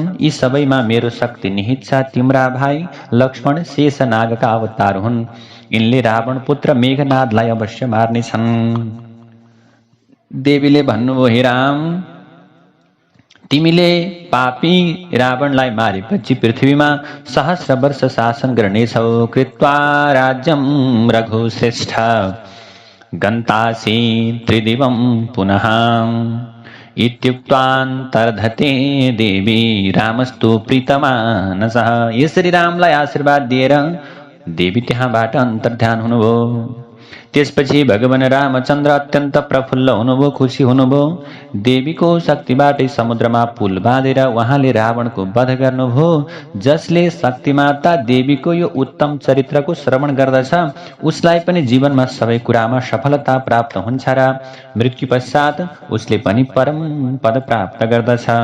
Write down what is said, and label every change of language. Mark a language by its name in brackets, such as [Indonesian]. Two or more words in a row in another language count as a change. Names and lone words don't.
[Nepali] यी सबैमा मेरो शक्ति निहित छ। तिम्रा भाइ लक्ष्मण शेषनागका अवतार हुन्। यिनले रावण पुत्र मेघनादलाई अवश्य मार्नेछन्। देवीले भन्नुभयो, हे राम, तिमीले पापी रावणलाई मारेपछि पृथ्वीमा सहस्र वर्ष शासन गर्नेछौ। [Sanskrit] कृत्वा राज्यम रघुश्रेष्ठ गन्तासि त्रिदिवं पुनः इत्युक्तान्तर्धते देवी रामस्तु प्रीतमानसः। [Nepali] यसरी रामलाई आशीर्वाद दिएर देवी त्यहाँबाट अन्तर्ध्यान हुनुभयो। त्यसपछि भगवान रामचन्द्र अत्यन्त प्रफुल्ल हुनुभयो, खुसी हुनुभयो। देवीको शक्तिबाटै समुद्रमा पुल बाँधेर उहाँले रावणको वध गर्नुभयो। जसले शक्तिमाता देवीको यो उत्तम चरित्रको श्रवण गर्दछ उसलाई पनि जीवनमा सबै कुरामा सफलता प्राप्त हुन्छ र मृत्यु पश्चात उसले पनि परम पद प्राप्त गर्दछ।